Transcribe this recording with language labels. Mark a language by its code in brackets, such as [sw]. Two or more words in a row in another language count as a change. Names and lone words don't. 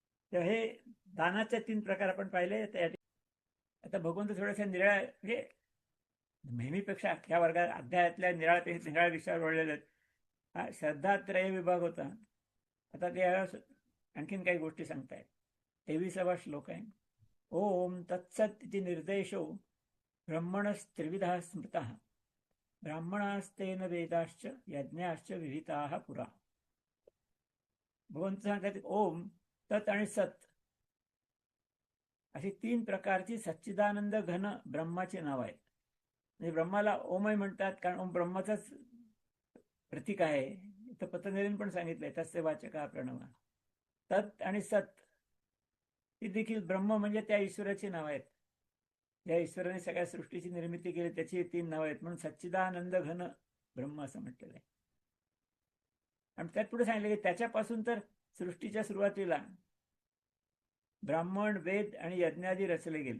[mr] तर हे दानाचे 3 प्रकार आपण पाहिले. आता भगवंत थोड्याशा निराळ्या म्हणजे नेहमीपेक्षा या वर्गात अध्यायातल्या निराळ्या विषयावर वळलेले आहेत. हा श्रद्धात्रय विभाग होता. आता ते आणखीन काही गोष्टी सांगतायत. 23वा श्लोक आहे. [sa] ओम तत्सत इति निर्देशो ब्रह्मणस्त्रिविधः स्मृतः ब्राह्मणास्तेन वेदाश्च यज्ञाश्च विहिताः पुरा. [mr] भगवंत सांगतात ओम, तत् आणि सत अशी 3 प्रकारची सच्चिदानंद घन ब्रह्माची नाव आहेत. म्हणजे ब्रह्माला ओमय म्हणतात कारण ओम ब्रह्माचंच प्रतीक आहे. इथं पतंजलीने पण सांगितलंय [sa] तस्य वाचका प्रणव. [mr] तत् आणि सत ही देखील ब्रह्म म्हणजे त्या ईश्वराची नाव आहेत. ज्या ईश्वराने सगळ्या सृष्टीची निर्मिती केली त्याची 3 नावं आहेत. म्हणून सच्चिदानंद घन ब्रह्म असं म्हटलेलं आहे. आणि त्यात पुढे सांगितलं की त्याच्यापासून तर सृष्टीच्या सुरुवातीला ब्राह्मण, वेद आणि यज्ञादी रचले गेले.